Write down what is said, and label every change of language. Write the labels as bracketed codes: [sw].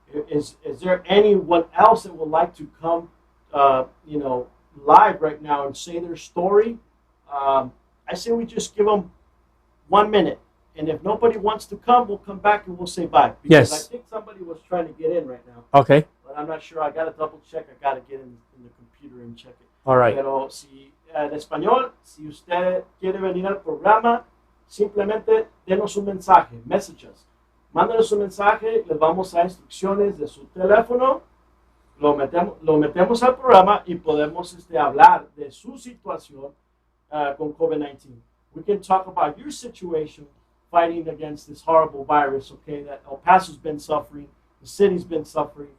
[en] Is there anyone else that would like to come, live right now and say their story? I say we just give them 1 minute. And if nobody wants to come, we'll come back and we'll say bye. Because Yes. I think somebody was trying to get in right now. Okay. But I'm not sure. I got to double check. I got to get in the computer and check it. All right. [es] Pero si en español, si usted quiere venir al programa, simplemente denos un mensaje, messages. Mándenos un mensaje, les vamos a dar instrucciones de su teléfono, lo metemos al programa y podemos hablar de su situación con COVID-19. [en] We can talk about your situation fighting against this horrible virus, okay, that El Paso's been suffering, the city's been suffering,